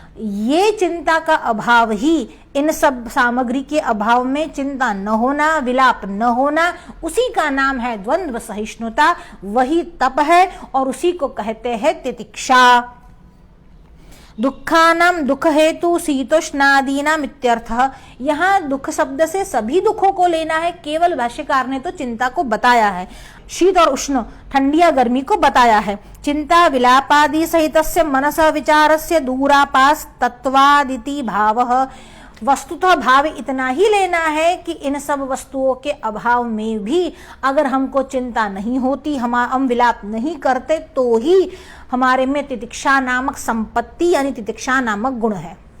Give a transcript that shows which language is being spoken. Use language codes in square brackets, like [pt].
[hi] ये चिंता का अभाव ही, इन सब सामग्री के अभाव में चिंता न होना, विलाप न होना, उसी का नाम है द्वंद्व सहिष्णुता, वही तप है और उसी को कहते हैं तितिक्षा। [sa] दुखानाम दुख हेतु शीतोष्णादीनाम इत्यर्थः। [hi] यहाँ दुख शब्द से सभी दुखों को लेना है, केवल भाष्यकार ने तो चिंता को बताया है, शीत और उष्ण, ठंडी या गर्मी को बताया है। [sa] चिंता विलापादि सहितस्य मनसः विचारस्य दूरापास तत्वादिति भावः। [hi] वस्तुतः भाव इतना ही लेना है कि इन सब वस्तुओं के अभाव में भी अगर हमको चिंता नहीं होती, हम विलाप नहीं करते, तो ही हमारे में तितिक्षा नामक संपत्ति यानी तितिक्षा नामक गुण है।